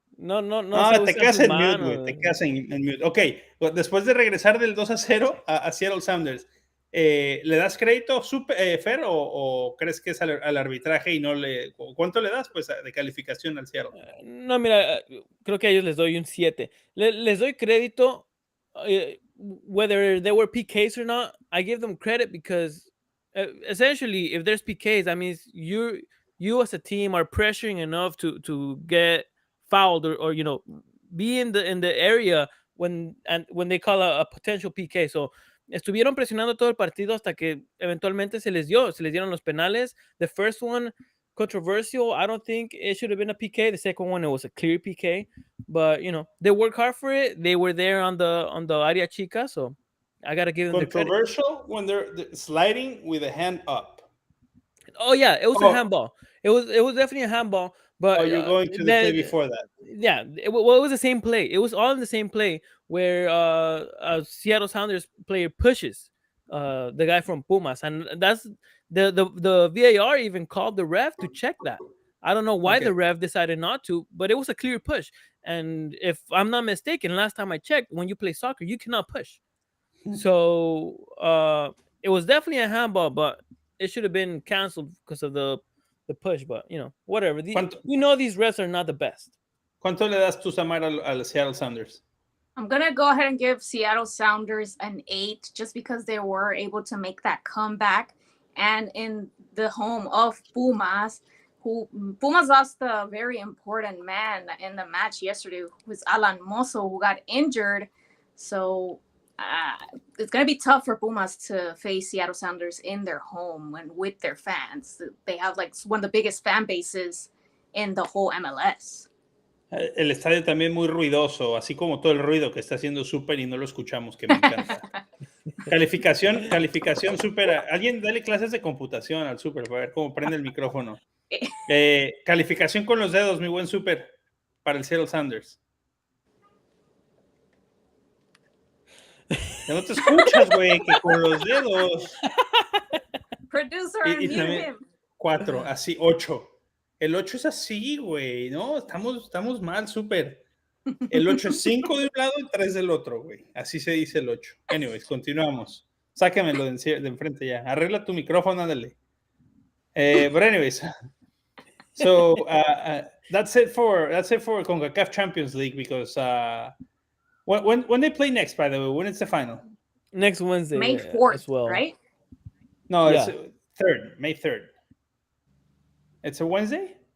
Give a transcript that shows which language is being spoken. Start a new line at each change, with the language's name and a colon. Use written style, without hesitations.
Spanish: No, te quedas en mute, güey. Te quedas en mute. Ok, después de regresar del 2-0 a Seattle Sounders, ¿le das crédito, Fer, o crees que es al arbitraje y no le... ¿Cuánto le das, pues, de calificación al Seattle? No, mira, creo que a ellos les doy un 7. Les doy crédito,
English: whether they were PKs or not, I give them credit because essentially, if there's PKs, that means you as a team are pressuring enough to get fouled or be in the area when they call a potential PK. So
Spanish: estuvieron presionando todo el partido hasta que eventualmente se les dieron los penales.
English: The first one, controversial. I don't think it should have been a PK. The second one, it was a clear PK. But they worked hard for it. They were there on the área chica, so I gotta give them the credit. Controversial when they're sliding with a hand up. Oh yeah, it was a handball. It was definitely a handball. But you're going to the play before that. Yeah, it was the same play. It was all in the same play where Seattle Sounders player pushes the guy from Pumas, and that's the VAR even called the ref to check that. I don't know why the ref decided not to, but it was a clear push. And if I'm not mistaken, last time I checked, when you play soccer, you cannot push. So it was definitely a handball, but it should have been canceled because of the push. But whatever. These refs are not the best.
Spanish: ¿Cuánto le das tú, Samara, al Seattle Sounders?
English: I'm gonna go ahead and give Seattle Sounders an 8, just because they were able to make that comeback, and in the home of Pumas, Pumas lost a very important man in the match yesterday, who was Alan Mozo, who got injured. So it's going to be tough for Pumas to face Seattle Sounders in their home and with their fans. They have like one of the biggest fan bases in the whole MLS.
Spanish: El estadio también muy ruidoso, así como todo el ruido que está haciendo Super y no lo escuchamos, que me encanta. Calificación Super. Alguien dale clases de computación al Super para ver cómo prende el micrófono. Calificación con los dedos, mi buen Super, para el Seattle Sounders. Ya no te escuchas, güey, que con los dedos.
English: Producer,
Spanish: y también 4, así 8. El 8 es así, güey, ¿no? Estamos mal, Super. El 8 es 5 de un lado y 3 del otro, güey. Así se dice el 8. Anyways, continuamos. Sácamelo de enfrente ya. Arregla tu micrófono, ándale.
English: But anyways, so that's it for CONCACAF Champions League, because when they play next, by the way, when is the final? Next Wednesday, May 4th, as well. Right? No, it's May 3rd. It's a Wednesday?